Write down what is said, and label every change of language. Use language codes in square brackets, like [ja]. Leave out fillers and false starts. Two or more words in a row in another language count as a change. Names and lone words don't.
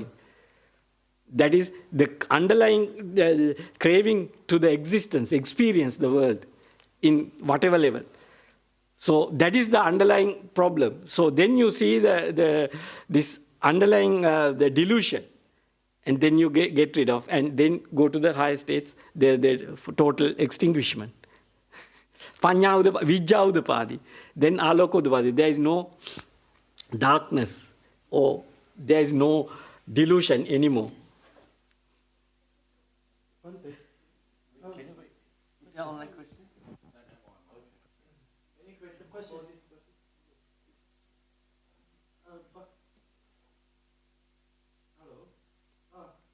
[en] That is the underlying craving to the existence, experience the world in whatever level. So that is the underlying problem. So then you see this underlying the delusion, and then you get rid of, and then go to the higher states, the total extinguishment. [pi] Panya udapadi, Vijja udapadi, then Aloko udapadi. [en] There is no darkness, or there is no delusion anymore. Is there online question? Any question? Hello?